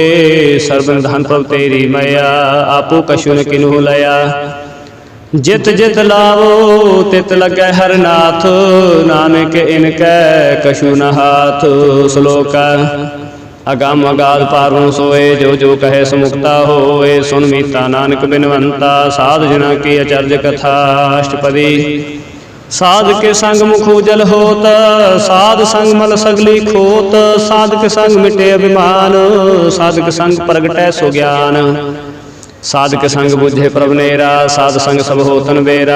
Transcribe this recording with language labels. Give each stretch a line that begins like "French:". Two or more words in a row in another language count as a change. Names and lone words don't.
Hindi: सर्व धन प्रभु तेरी मया, आपो कछु न किन्हु लया। जित जित लावो तित लगे हर नाथ, नानक इनकै कछु न हाथ। श्लोक अगम अगाध पारों सोए, जो जो कहे सुमुक्ता होए। सुन मीता नानक बिनवंता, साध जना की अचर्ज कथा। अष्टपदी साध के संग मुख उजल होत, साध संग मल सगली खोत। साध के संग मिटे अभिमान, साध के संग प्रगटै सुज्ञान। साधक संग बुझे प्रभ नेरा, साध संग सब होतन बेरा।